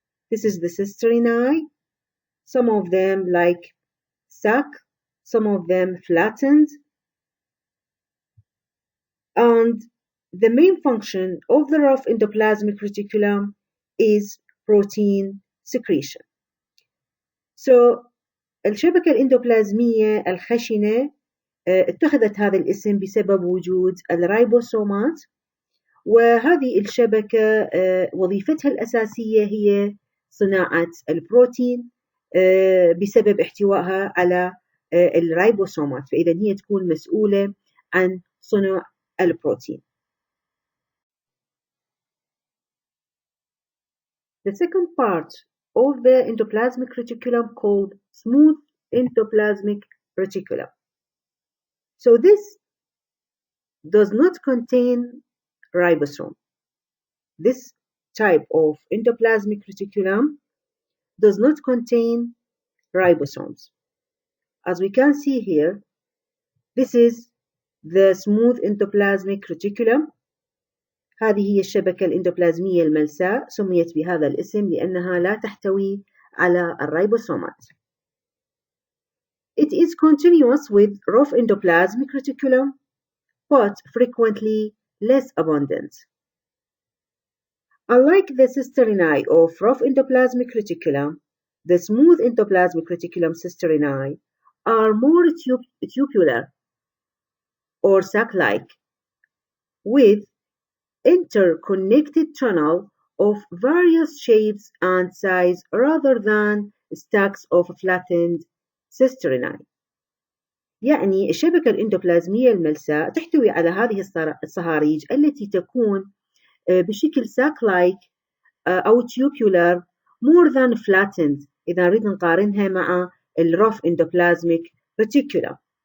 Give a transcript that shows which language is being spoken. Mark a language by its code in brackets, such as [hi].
[en] This is the cisternae, some of them like sac, some of them flattened. And the main function of the rough endoplasmic reticulum is protein secretion. [ar] So الشبكة الإندوبلازمية الخشنة اتخذت هذا الاسم بسبب وجود الرايبوسومات، وهذه الشبكة وظيفتها الأساسية هي صناعة البروتين بسبب احتوائها على الرايبوسومات، فإذا هي تكون مسؤولة عن صنع البروتين. [en] The second part of the endoplasmic reticulum called smooth endoplasmic reticulum. So this does not contain ribosome. This type of endoplasmic reticulum does not contain ribosomes. As we can see here, this is the smooth endoplasmic reticulum. [ar] هذه هي الشبكة الإندوبلازمية الملساء، سميت بهذا الاسم لأنها لا تحتوي على الريبوسومات. [en] It is continuous with rough endoplasmic reticulum, but frequently less abundant. Unlike the cisternae of rough endoplasmic reticulum, the smooth endoplasmic reticulum cisternae are more tubular or sac-like, with interconnected tunnel of various shapes and size rather than stacks of flattened cisternae. [ar] يعني الشبكة الإندوبلازمية الملساء تحتوي على هذه الصهاريج التي تكون بشكل sac-like أو [en] tubular more than flattened [ar] إذا نريد نقارنها مع rough endoplasmic reticulum.